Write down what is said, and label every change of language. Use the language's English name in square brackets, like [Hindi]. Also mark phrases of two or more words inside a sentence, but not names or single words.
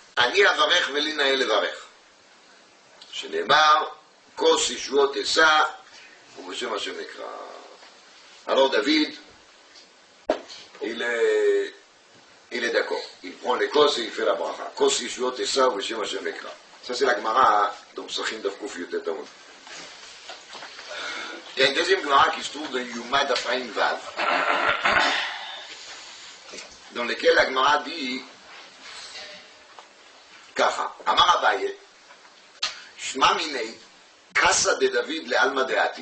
[Hebrew] אני אברך ולי נאה לברך. שנאמר, כוס ישועות אשא ובשם השם נקרא. [French] Alors David, il est d'accord. Il prend les cosses et il fait la bracha. [Hebrew] כוס ישועות אשא ובשם ה׳ אקרא. [French] Ça c'est la Gemara dans Psachim [Hebrew] דף קי״ט עמוד. [French] Il y a une deuxième Gemara qui se trouve dans Yuma d'Afraïm Vav, dans lequel la Gemara dit Kacha. [Aramaic] אמר אביי שמע מינה, כסא דדוד לעלמא דאתי.